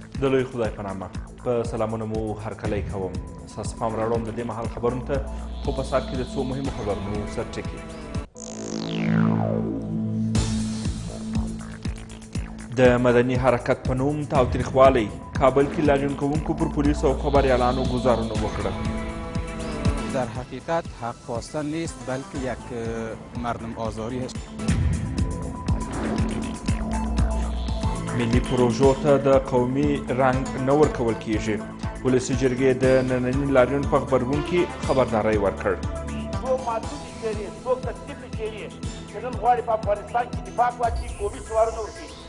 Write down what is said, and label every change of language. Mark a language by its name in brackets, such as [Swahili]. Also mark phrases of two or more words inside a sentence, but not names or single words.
[Pashto] د لوی خدای په نامه په سلامونه مو هرکلی کوم. ستاسو پام راوړم د دې مهال خبرونو ته، خو په سر کې د څو مهمو خبرونو سرټکي. د مدني حرکت په نوم تاوتریخوالی کابل کې لاریون کوونکو پر پولیسو او خبریالانو گزارونه وکړه. [Persian] در حقیقت حق خواستن نیست بلکه یک مردم آزاری است. [Pashto] ملي پروژو ته د قومي رنګ نه ورکول کیږي. ولسي جرګې د ننني لاریون په غبرګون کې خبرداری ورکړ. څو محدودې چیرې څو تکلیفې چیرې چې نن غواړي په افغانستان کې دفاع واچي قومي شعارونه وکړي.